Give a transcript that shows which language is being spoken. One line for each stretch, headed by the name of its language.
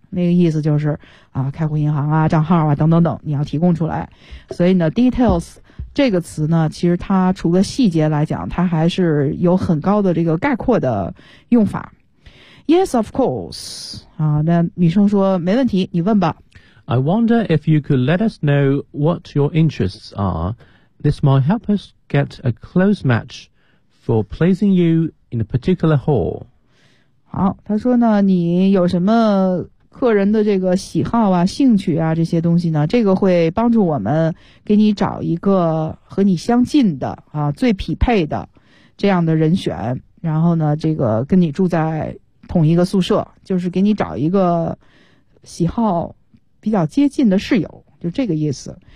Chinese: 那个意思就是开户银行啊、账号啊等等等，你要提供出来。所以呢 ，details。这个词呢，其实它除了细节来讲，它还是有很高的这个概括的用法。
English: Yes, of course.
Chinese: 那女生说没问题，你问吧。
English: I wonder if you could let us know what your interests are. This might help us get a close match for placing you in a particular hall.
Chinese: 好，她说呢，你有什么个人的这个喜好啊、兴趣啊这些东西呢，这个会帮助我们给你找一个和你相近的最匹配的这样的人选，然后呢这个跟你住在同一个宿舍，就是给你找一个喜好比较接近的室友，就这个意思。